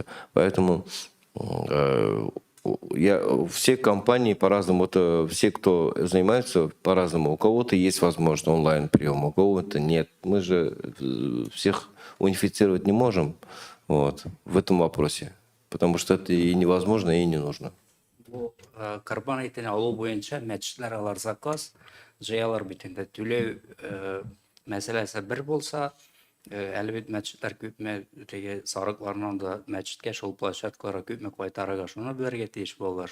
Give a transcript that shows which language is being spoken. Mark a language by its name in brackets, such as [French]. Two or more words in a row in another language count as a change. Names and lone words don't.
[Russian] Поэтому все компании по-разному, это все, кто занимается по-разному. У кого-то есть возможность онлайн-прием, у кого-то нет. Мы же всех унифицировать не можем вот, в этом вопросе, потому что это и невозможно, и не нужно. [Tatar] Корбан итен алу буенча мәчетләр алар заказ, җыялар бит инде түләү мәсьәләсе бер булса, әле бит мәчетләр күпме теге сарыкларның да мәчеткә шул площадкаларга күпме кайтарырга шуны белергә тиеш булалар.